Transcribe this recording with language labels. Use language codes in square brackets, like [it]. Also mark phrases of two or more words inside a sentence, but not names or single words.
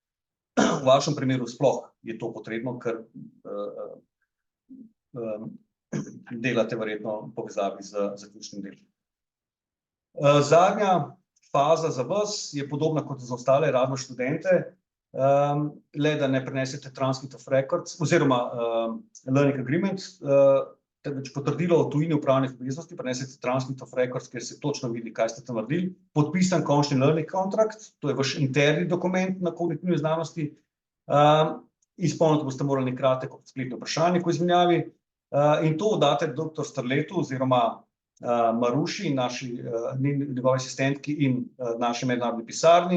[sl] V vašem primeru sploh je to potrebno, ker delate verjetno v povezavi z zaključnim delom. Zadnja faza za vas je podobna kot za ostale radno študente, le da ne prenesete [en] transcript of records [sl] oziroma [en] learning agreement, [sl] temveč potrdilo o tujini upravnih obveznosti, prenesete [en] transcript of records, [sl] kjer se točno vidi, kaj ste tam naredili, podpisan končni [en] learning contract, [sl] to je vaš interni dokument na kognitivni znanosti, izpolniti boste morali kratek spletni vprašalnik o izmenjavi, in to date dr. Strletu oziroma Maruši, njegovi asistentki in naši mednarodni pisarni.